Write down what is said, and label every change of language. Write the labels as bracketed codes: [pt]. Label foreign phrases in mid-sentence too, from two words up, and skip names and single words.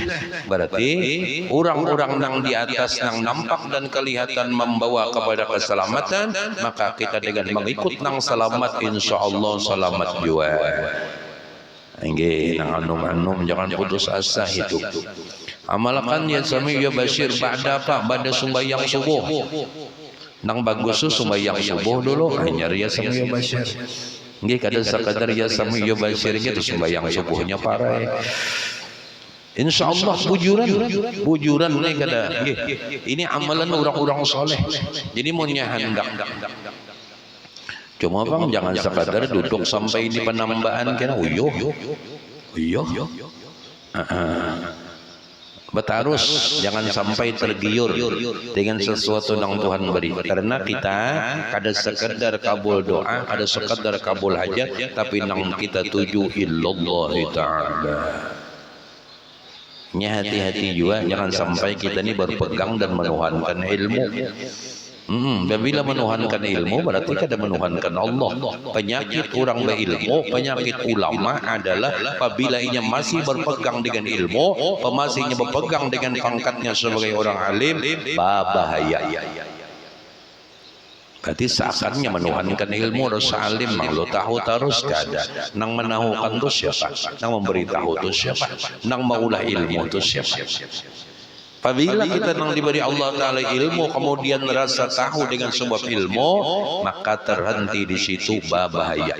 [bjn] Berarti orang-orang nang di atas nang nampak dan kelihatan membawa kepada keselamatan, maka kita dengan mengikut nang selamat insyaallah selamat juga. Nggih nang anum-anum jangan putus asa hidup. Amalkan [ar] يا سميع يا بصير [bjn] ba'da sembahyang subuh. Nang bagus sembahyang subuh dulu hanya [ar] يا سميع يا بصير. [bjn] Nggih kada sekadar [ar] يا سميع يا بصير [bjn] gitu sembahyang subuhnya parah. Insyaallah bujuran nih kada. Nggih. [id] Ini amalan orang-orang soleh. Jadi mau hendak. [bjn] Cuma bang jangan sekadar duduk sampai di penambahan kena uyuh. [id] Betarus jangan sampai tergiur dengan sesuatu yang Tuhan beri. [bjn] Karena kita kada sekedar kabul doa, kada sekedar kabul hajat, tapi nang kita tuju [ar] إلا الله تعالى. [bjn] Nya hati-hati juga jangan sampai kita ini berpegang dan menuhankan ilmu. Bila menuhankan ilmu berarti kada menuhankan Allah. [id] Penyakit orang berilmu, penyakit ulama adalah apabila ia masih berpegang dengan ilmu, masihnya berpegang dengan pangkatnya sebagai orang alim, bahaya. [bjn] Berarti seakannya menuhankan ilmu rasa alim mang lo tahu terus kada. Nang menahukan tu siapa? Nang memberitahu tu siapa? Nang maulah ilmu tu siapa? Apabila kita nang diberi Allah Ta'ala ilmu kemudian rasa tahu dengan sebab ilmu, maka terhenti di situ bahaya.